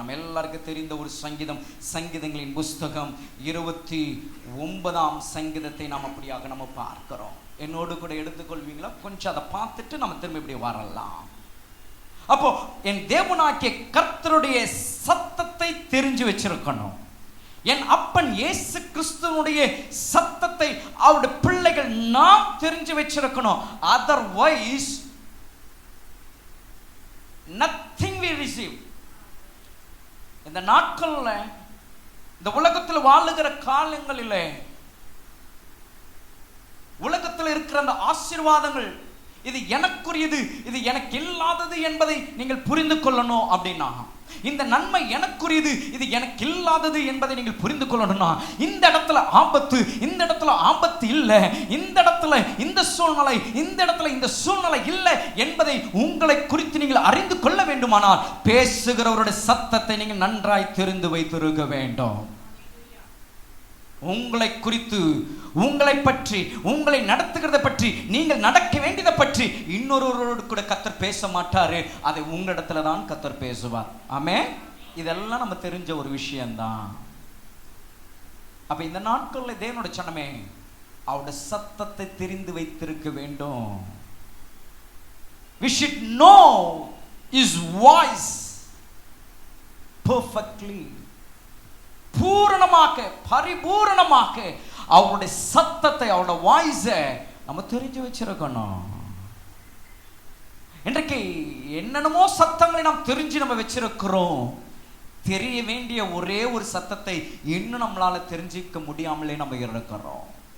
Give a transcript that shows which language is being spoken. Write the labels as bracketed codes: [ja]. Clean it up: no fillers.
[ta] நம்ம எல்லாருக்கும் தெரிந்த ஒரு சங்கீதம், சங்கீதங்களின் புஸ்தகம் 29ஆம் சங்கீதத்தை நாம் அப்படியாக நம்ம பார்க்கிறோம். என்னோடு கூட எடுத்துக்கொள்வீங்களா? கொஞ்சம் அதை பார்த்துட்டு நம்ம திரும்ப இப்படி வரலாம். அப்போ என் தேவனாகிய கர்த்தருடைய சத்தத்தை தெரிஞ்சு வச்சிருக்கணும். என் அப்பன் இயேசு கிறிஸ்துவனுடைய சத்தத்தை அவருடைய பிள்ளைகள் நாம் தெரிஞ்சு வச்சிருக்கணும். [en] Otherwise nothing we receive. [ta] இந்த நாட்கள்ல, இந்த உலகத்தில் வாழுகிற காலங்களிலே, உலகத்தில் இருக்கிற அந்த ஆசீர்வாதங்கள் இது எனக்குரியது, இது எனக்கு இல்லாதது என்பதை நீங்கள் புரிந்து கொள்ளணும். அப்படின்னா இந்த நன்மை எனக்குரியது, இது எனக்கு இல்லாதது என்பதை நீங்கள் புரிந்து கொள்ளணும்னா இந்த இடத்துல ஆபத்து, இந்த இடத்துல ஆபத்து இல்லை, இந்த இடத்துல இந்த சூழ்நிலை, இந்த இடத்துல இந்த சூழ்நிலை இல்லை என்பதை உங்களை குறித்து நீங்கள் அறிந்து கொள்ள வேண்டுமானால் பேசுகிறவருடைய சத்தத்தை நீங்கள் நன்றாய் தெரிந்து வைத்திருக்க வேண்டும். உங்களை குறித்து, உங்களை பற்றி, உங்களை நடத்துகிறத பற்றி, நீங்கள் நடக்க வேண்டியதை பற்றி இன்னொருவரோடு கூட கர்த்தர் பேச மாட்டாரு. அதை உங்களிடத்துல தான் கர்த்தர் பேசுவார். ஆமென். இதெல்லாம் நம்ம தெரிஞ்ச ஒரு விஷயம்தான். அப்ப இந்த நாட்கள்ல தேவனுடைய சனமே அவருடைய சத்தத்தை தெரிந்து வைத்திருக்க வேண்டும். [en] We should know his voice perfectly. [ta] பூரணமாக, பரிபூரணமாக அவருடைய சத்தத்தை, அவருடைய வாய்ஸை நம்ம தெரிஞ்சு வச்சிருக்கணும். இன்றைக்கு என்னென்னமோ சத்தங்களை நாம் தெரிஞ்சு நம்ம வச்சிருக்கிறோம். தெரிய வேண்டிய ஒரே ஒரு சத்தத்தை இன்னும் நம்மளால தெரிஞ்சிக்க முடியாமலே நம்ம இருக்கிறோம்.